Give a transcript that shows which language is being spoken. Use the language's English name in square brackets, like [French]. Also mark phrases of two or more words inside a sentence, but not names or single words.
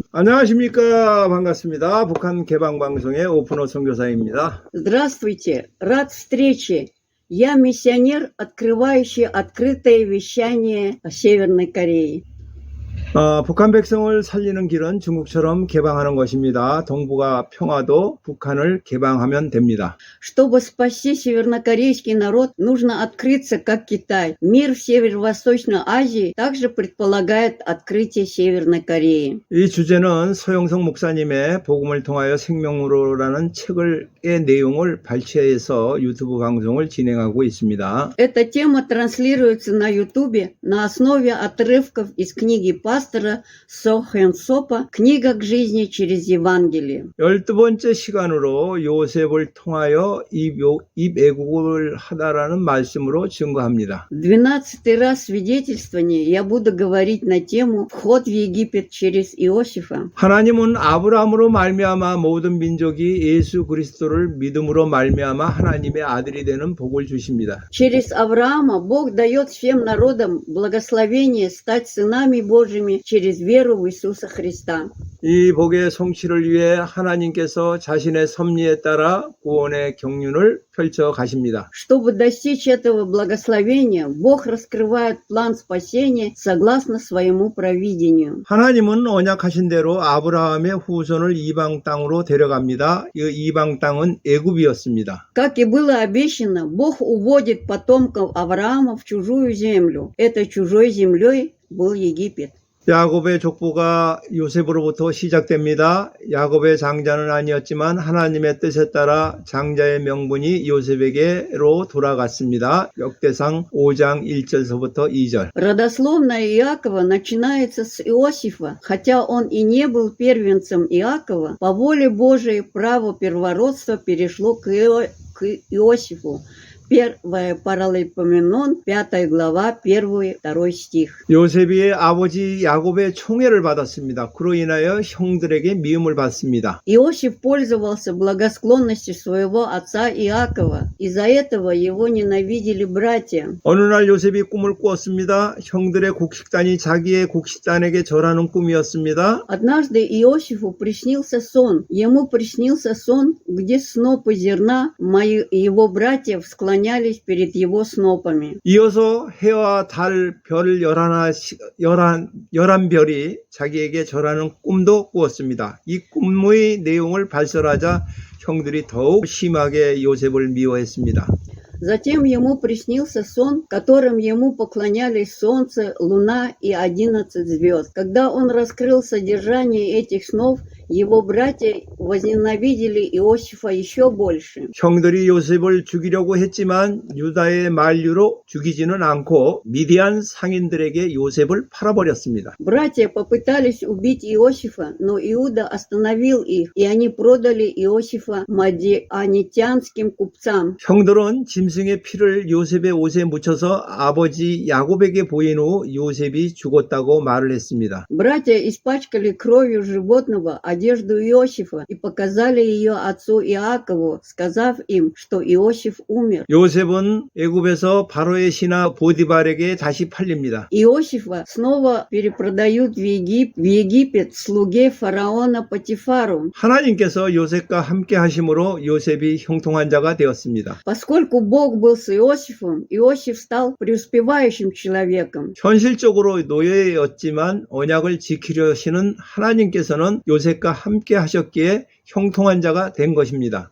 [Korean] 안녕하십니까. 반갑습니다. 북한 개방방송의 오픈호 선교사입니다. [Russian] Здравствуйте, рад встрече. Я миссионер, открывающий открытое вещание о Северной Корее. [Korean] 북한 백성을 살리는 길은 중국처럼 개방하는 것입니다. 동북아 평화도 북한을 개방하면 됩니다. [Russian] Чтобы спасти севернокорейский народ, нужно открыться, как Китай. Мир в Северо-Восточной Азии также предполагает открытие Северной Кореи. [Korean] 이 주제는 서영석 목사님의 복음을 통하여 생명으로라는 책의 내용을 발췌해서 유튜브 방송을 진행하고 있습니다. [Russian] Эта тема транслируется на YouTube на основе отрывков из книги пастора Со Хэн Сопа «Книга к жизни через Евангелие». [Korean] 12번째 시간으로 요셉을 통하여 입애국을 하다라는 말씀으로 증거합니다. [Russian] 12-й раз свидетельствование я буду говорить на тему «Вход в Египет через Иосифа». [Korean] 하나님은 아브라함으로 말미암아 모든 민족이 예수 그리스도를 믿음으로 말미암아 하나님의 아들이 되는 복을 주십니다. [Russian] Через Авраама Бог дает всем народам благословение стать сынами Божьими через веру в Иисуса Христа. [Korean] 이 복의 성취를 위해 하나님께서 자신의 섭리에 따라 구원의 경륜을 펼쳐 가십니다. [Russian] Чтобы достичь этого благословения, Бог раскрывает план спасения согласно своему провидению. [Korean] 하나님은 언약하신 대로 아브라함의 후손을 이방 땅으로 데려갑니다. 이 이방 땅은 애굽이었습니다. [Russian] Как и было обещано, Бог уводит потомков Авраама в чужую землю. Этой чужой землей был Египет. [Korean] 야곱의 족보가 요셉으로부터 시작됩니다. 야곱의 장자는 아니었지만 하나님의 뜻에 따라 장자의 명분이 요셉에게로 돌아갔습니다. 역대상 5장 1절서부터 2절. [Russian] Родословная Иакова начинается с Иосифа, хотя он и не был первенцем Иакова, по воле Божией право первородства перешло к Иосифу. 1 Паралипоменон, 5 глава, 1-2 стих. [Korean] 요셉이 아버지 야곱의 총애를 받았습니다. 그로 인하여 형들에게 미움을 받습니다. [Russian] Иосиф пользовался благосклонностью своего отца Иакова. Из-за этого его ненавидели братья. [Korean] 어느 날 요셉이 꿈을 꾸었습니다. 형들의 곡식단이 자기의 곡식단에게 절하는 꿈이었습니다. [Russian] Однажды Иосифу приснился сон. Ему приснился сон, где снопы зерна его братьев склонялись перед его снопами. [Korean] 이어서 해와 달, 별 11별이 자기에게 절하는 꿈도 꾸었습니다. 이 꿈의 내용을 발설하자 형들이 더욱 심하게 요셉을 미워했습니다. [Russian] Затем ему приснился сон, которым ему поклонялись солнце, луна и 11 звезд. Когда он раскрыл содержание этих снов, его братья возненавидели Иосифа еще больше. [Korean] 형들이 요셉을 죽이려고 했지만 유다의 만류로 죽이지는 않고 미디안 상인들에게 요셉을 팔아버렸습니다. [Russian] Братья попытались убить Иосифа, но Иуда остановил их, и они продали Иосифа мадианитянским купцам. [Korean] 형들은 짐승의 피를 요셉의 옷에 묻혀서 아버지 야곱에게 보인 후 요셉이 죽었다고 말을 했습니다. [Russian] Братья испачкали кровью животного одежду Иосифа и показали ее отцу Иакову, сказав им, что Иосиф умер. [Korean] 요셉은 애굽에서 바로의 신하 보디발에게 다시 팔립니다. [Russian] Иосифа снова перепродают в Египет слуге фараона Потифару. [Korean] 하나님께서 요셉과 함께 하심으로 요셉이 형통한 자가 되었습니다. [Russian] Поскольку Бог был с Иосифом, Иосиф стал преуспевающим человеком. [Korean] 현실적으로 노예였지만 언약을 지키려 하시는 하나님께서는 요셉과 함께 하셨기에 형통한 자가 된 것입니다.